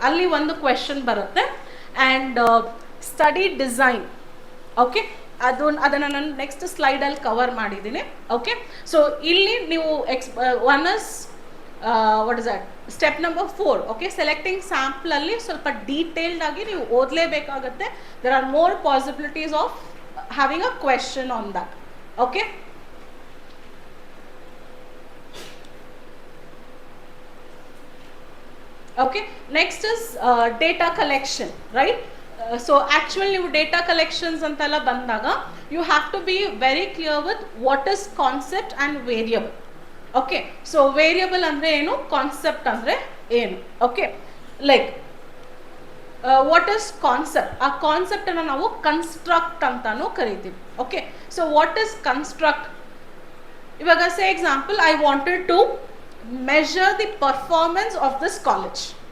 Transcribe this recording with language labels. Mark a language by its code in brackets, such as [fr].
[kn] ಅಲ್ಲಿ ಒಂದು ಕ್ವೆಶನ್ ಬರುತ್ತೆ. ಆ್ಯಂಡ್ ಸ್ಟಡಿ ಡಿಸೈನ್, ಓಕೆ, ಅದನ್ನು ನಾನು ನೆಕ್ಸ್ಟ್ ಸ್ಲೈಡಲ್ಲಿ ಕವರ್ ಮಾಡಿದ್ದೀನಿ. [en] okay, so [kn] ಇಲ್ಲಿ ನೀವು [en] One is what is that step number 4. [kn] Okay, selecting ಸ್ಯಾಂಪಲಲ್ಲಿ ಸ್ವಲ್ಪ ಡೀಟೇಲ್ಡ್ ಆಗಿ ನೀವು ಓದಲೇಬೇಕಾಗತ್ತೆ. [en] There are more possibilities of having a question on that. Okay, okay, next is data collection, right? So actually [kn] ನೀವು data collections ಅಂತೆಲ್ಲ ಬಂದಾಗ [en] you have to be very clear with what is concept and variable. [kn] Okay, so variable ಅಂದರೆ ಏನು, concept ಅಂದರೆ ಏನು. [en] Okay, like what is concept? [kn] ಆ ಕಾನ್ಸೆಪ್ಟನ್ನು ನಾವು construct ಅಂತಾನು ಕರಿತೀವಿ. Okay, [en] So what is construct? ಇವಾಗ say example, I wanted to measure the performance of this college.